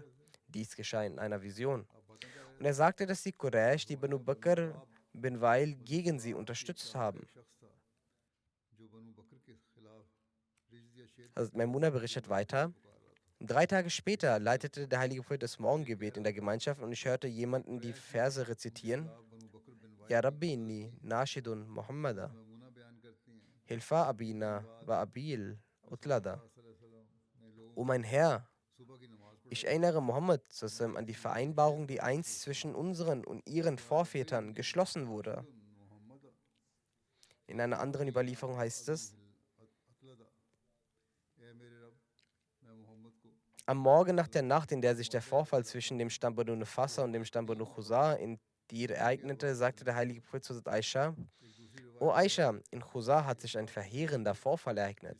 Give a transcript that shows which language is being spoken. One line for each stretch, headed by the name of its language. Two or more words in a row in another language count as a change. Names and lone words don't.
German: Dies geschah in einer Vision. Und er sagte, dass die Quraysh die Banu Bakr bin Weil gegen sie unterstützt haben. Also Maimuna berichtet weiter. 3 Tage später leitete der heilige Prophet das Morgengebet in der Gemeinschaft und ich hörte jemanden die Verse rezitieren.
Arabic: يا ربي إني ناشد محمدا. حلف أبينا وأبيه الأتلدا.
German: O mein Herr, ich erinnere Mohammed an die Vereinbarung, die einst zwischen unseren und ihren Vorvätern geschlossen wurde. In einer anderen Überlieferung heißt es, am Morgen nach der Nacht, in der sich der Vorfall zwischen dem Stamm Banu Nufasa und dem Stamm Banu Chuzā in Dir ereignete, sagte der heilige Prophet zu Aisha, O Aisha, in Chuzā hat sich ein verheerender Vorfall ereignet.